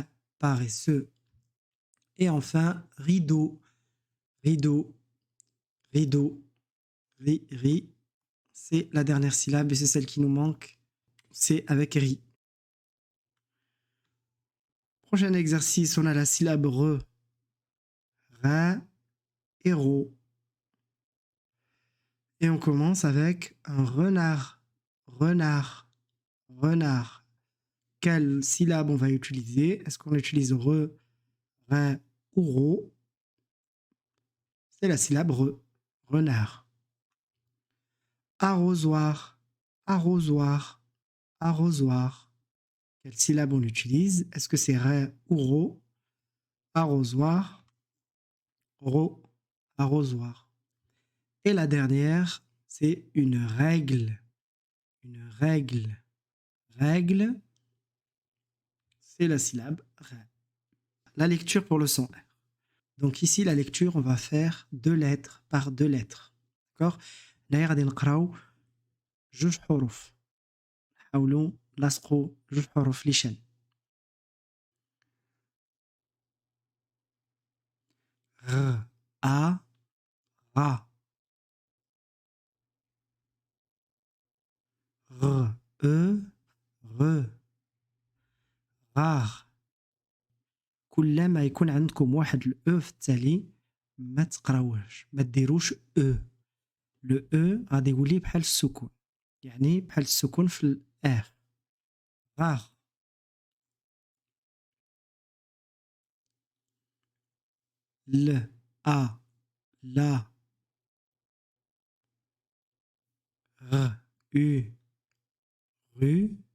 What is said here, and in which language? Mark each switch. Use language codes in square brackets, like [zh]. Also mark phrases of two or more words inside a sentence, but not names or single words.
[fr] Paresseux. Et enfin, rideau. Rideau. Rideau. Ri, ri. C'est la dernière syllabe et c'est celle qui nous manque. C'est avec ri. Prochain exercice, on a la syllabe re. Ra et ro. Et on commence avec un renard. Renard. Renard. Quelle syllabe on va utiliser? Est-ce qu'on utilise re, ra ou ro? C'est la syllabe re. Renard. Arrosoir. Arrosoir. Arrosoir. Quelle syllabe on utilise? Est-ce que c'est ré ou ro? Arrosoir. Ro. Arrosoir. Et la dernière, c'est une règle. Une règle. Règle. C'est la syllabe ré. La lecture pour le son R. Donc ici, la lecture, on va faire 2 lettres par 2 lettres. D'accord? [ar] هنايا غادي نقراو 2 حروف. نحاولوا نلصقوا 2 حروف لشان. [fr] R. A. Ra. R. E. Re. Rare. [ar] كل ما يكون عندكم واحد الأو في التالي ما تقراوهش ما ديروش أو [fr] Le E [ar] غادي يولي بحال السكون يعني بحال السكون في الآخر غار ل A لا غ U غو